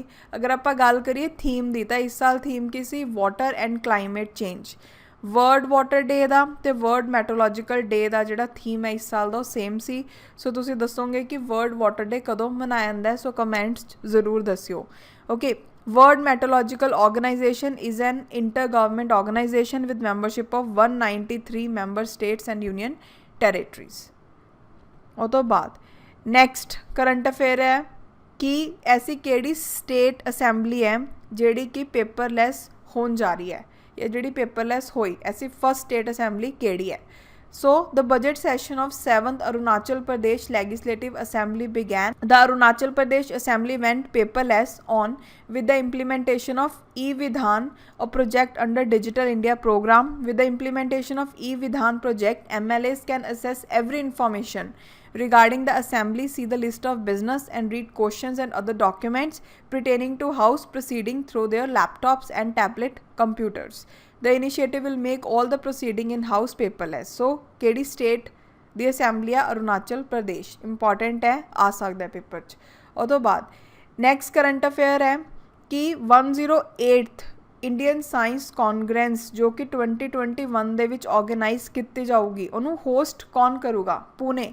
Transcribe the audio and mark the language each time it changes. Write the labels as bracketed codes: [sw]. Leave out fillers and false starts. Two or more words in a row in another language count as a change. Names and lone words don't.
[pa] ਅਗਰ ਆਪਾਂ ਗੱਲ ਕਰੀਏ ਥੀਮ ਦੀ, ਤਾਂ ਇਸ ਸਾਲ ਥੀਮ ਕੀ ਸੀ, [en] water and climate change. [pa] ਵਰਲਡ ਵਾਟਰ ਡੇ ਦਾ ਅਤੇ ਵਰਲਡ ਮੈਟਰੋਲੋਜੀਕਲ ਡੇ ਦਾ ਜਿਹੜਾ ਥੀਮ ਹੈ ਇਸ ਸਾਲ ਦਾ ਉਹ ਸੇਮ ਸੀ। ਸੋ ਤੁਸੀਂ ਦੱਸੋਗੇ ਕਿ ਵਰਲਡ ਵਾਟਰ ਡੇ ਕਦੋਂ ਮਨਾਇਆ ਜਾਂਦਾ ਹੈ, ਸੋ ਕਮੈਂਟਸ 'ਚ ਜ਼ਰੂਰ ਦੱਸਿਓ। ਓਕੇ, [en] World Meteorological Organization is an intergovernment organization with membership of 193 member states and union territories। [pa] ਉਹ ਤੋਂ ਬਾਅਦ [en] next current affair [pa] ਹੈ ਕਿ ਐਸੀ ਕਿਹੜੀ [en] state assembly [pa] ਹੈ ਜਿਹੜੀ ਕਿ ਪੇਪਰਲੈਸ ਹੋਣ ਜਾ ਰਹੀ ਹੈ, ਜਾਂ ਜਿਹੜੀ ਪੇਪਰਲੈਸ ਹੋਈ, ਐਸੀ [en] first state assembly [pa] ਕਿਹੜੀ ਹੈ। [en] So, the budget session of 7th Arunachal Pradesh Legislative Assembly began. The Arunachal Pradesh Assembly went paperless on with the implementation of E-Vidhan, a project under Digital India program. With the implementation of E-Vidhan project, MLAs can access every information regarding the assembly, see the list of business and read questions and other documents pertaining to house proceeding through their laptops and tablet computers. The initiative will make all the proceeding in house paperless. [pa] So ਕਿਹੜੀ ਸਟੇਟ ਦੀ ਅਸੈਂਬਲੀ ਆ, ਅਰੁਣਾਚਲ ਪ੍ਰਦੇਸ਼। ਇੰਪੋਰਟੈਂਟ ਹੈ, ਆ ਸਕਦਾ ਹੈ ਪੇਪਰ 'ਚ। ਉਹ ਤੋਂ ਬਾਅਦ [en] next current affair [pa] ਹੈ ਕਿ 108th ਇੰਡੀਅਨ ਸਾਇੰਸ ਕਾਨਗਰੈਂਸ ਜੋ ਕਿ 2021 ਦੇ ਵਿੱਚ ਆਰਗੇਨਾਈਜ਼ ਕੀਤੀ ਜਾਊਗੀ, ਉਹਨੂੰ ਹੋਸਟ ਕੌਣ ਕਰੂਗਾ, ਪੂਨੇ।